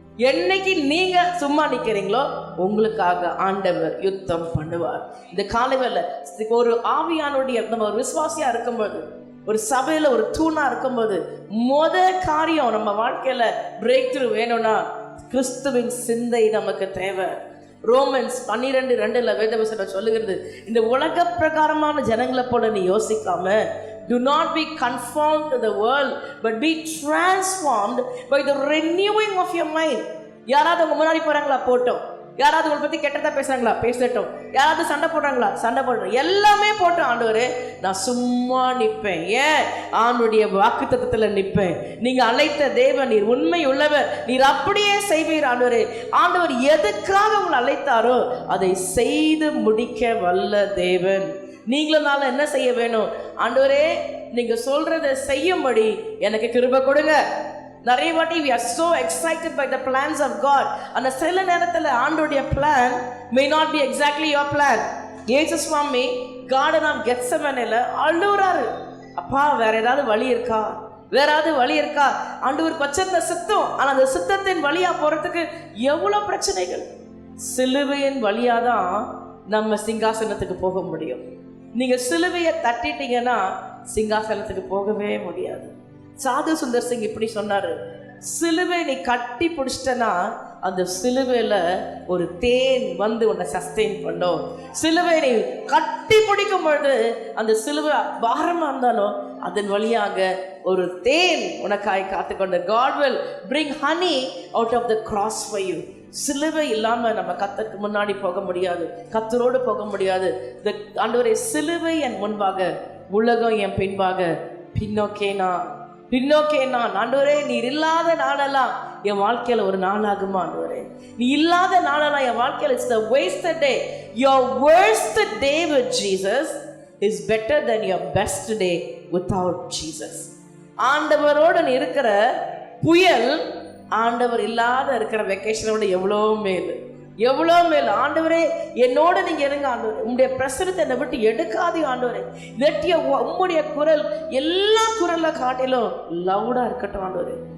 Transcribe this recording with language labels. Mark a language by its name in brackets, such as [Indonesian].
[Tamil] என்னைக்கு நீங்க சும்மா நிக்கிறீங்களோ உங்களுக்காக ஆண்டவர் யுத்தம் பண்ணுவார். இந்த காலையில் ஒரு ஆவியானுடைய நம்ம ஒரு விசுவாசியா இருக்கும்போது, ஒரு சபையில ஒரு தூணா இருக்கும்போது, காரியம் நம்ம வாழ்க்கையில பிரேக் த்ரூ வேணும்னா கிறிஸ்துவின் சிந்தை நமக்கு தேவை. ரோமன்ஸ் 12:2 வேதவசனம் சொல்லுகிறது, இந்த உலக பிரகாரமான ஜனங்களை போல நீ யோசிக்காம, [English] do not be conformed to the world but be transformed by the renewing of your mind. [Tamil] யாராவது உங்க முன்னாடி போறாங்களா? போட்டோம். யாராவது உங்களை பத்தி கெட்டதா பேசுறாங்களா? பேசட்டும். யாராவது சண்டை போடுறாங்களா? சண்டை போடுறோம். எல்லாமே போட்டு ஆண்டவரே நான் சும்மா நிற்பேன். ஏன்? ஆண்டுடைய வாக்குத்தத்தத்துல நிற்பேன். நீங்க அழைத்த தேவன், நீர் உண்மை உள்ளவர், நீர் அப்படியே செய்வீர் ஆண்டவரே. ஆண்டவர் எதுக்காக உங்களை அழைத்தாரோ அதை செய்து முடிக்க வல்ல தேவன். நீங்களும் நானும் என்ன செய்ய வேணும்? ஆண்டவரே நீங்க சொல்றதை செய்யும்படி எனக்கு கிருபை கொடுங்க. நிறைய வாட்டி [English] we are so excited by the plans of God. [Tamil] அந்த சில நேரத்தில் ஆண்டோடைய plan [English] may not be exactly your plan. [Tamil] இயேசு சுவாமி கார்டன் ஆஃப் கெத்செமனேல அழுறாரு, அப்பா வேற ஏதாவது வழி இருக்கா, வேற ஏதாவது வழி இருக்கா? ஆண்டவர் பச்சை சித்தம், ஆனா அந்த சித்தத்தின் வழியா போறதுக்கு எவ்வளவு பிரச்சனைகள். சிலுவையின் வழியாதான் நம்ம சிங்காசனத்துக்கு போக முடியும். நீங்க சிலுவையை தட்டிட்டீங்கன்னா சிங்காசனத்துக்கு போகவே முடியாது. சாது சுந்தர் சிங் இப்படி சொன்னாரு, சிலுவை நீ கட்டி பிடிச்சிட்டனா அந்த சிலுவையில ஒரு தேன் வந்து உன்னை சஸ்டெயின் பண்ணும். சிலுவை நீ கட்டி பிடிக்கும் பொழுது அந்த சிலுவை பாரமா இருந்தாலும் அதன் வழியாக ஒரு தேன் உனக்காய் காத்துக்கொண்டு. [English] God will bring honey out of the cross for you. [Tamil] சிலுவை இல்லாம நம்ம கர்த்தருக்கு முன்னாடி போக முடியாது, கர்த்தரோடு போக முடியாது. ஆண்டவரே சிலுவை என் முன்பாக, உலகம் என் பின்பாக, பின்னோக்கே நான் ஆண்டவரே நீர் இல்லாத நாளெல்லாம் என் வாழ்க்கையில ஒரு நாளாகுமா ஆண்டவரே? நீ இல்லாத நாளெல்லாம் என் வாழ்க்கையில [English] It's the wasted day. Your worst day with Jesus is better than your best day without Jesus. [Tamil] ஆண்டவரோடு நீ இருக்கிற புயல் ஆண்டவர் இல்லாத இருக்கிற வெக்கேஷனோட எவ்வளோ மேல், எவ்வளோ மேல். ஆண்டவரே என்னோட நீங்க இருங்க ஆண்டவரே, உங்களுடைய பிரசனத்தை என்னை விட்டு எடுக்காதே ஆண்டவரே. உங்களுடைய குரல் எல்லா குரலை காட்டிலும் லவுடா இருக்கட்டும் ஆண்டவரே.